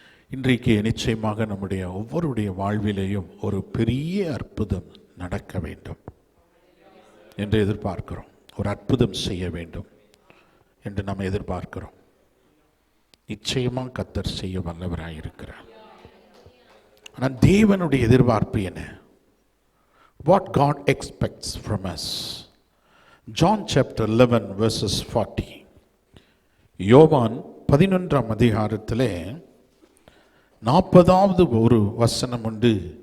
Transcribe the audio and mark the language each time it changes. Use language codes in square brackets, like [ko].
[ta] இன்றைக்கு நிச்சயமாக நம்முடைய ஒவ்வொருடைய வாழ்விலேயும் ஒரு பெரிய அற்புதம் நடக்க வேண்டும் என்று எதிர்பார்க்கிறோம். ஒரு அற்புதம் செய்ய வேண்டும் என்று நாம் எதிர்பார்க்கிறோம். நிச்சயமாக கர்த்தர் செய்ய வல்லவராக இருக்கிறார். ஆனால் தேவனுடைய எதிர்பார்ப்பு என்ன? [en] What God expects from us. John chapter 11 verses 40. [ta] யோவான் 11ஆம் அதிகாரத்திலே 40வது ஒரு வசனம் உண்டு.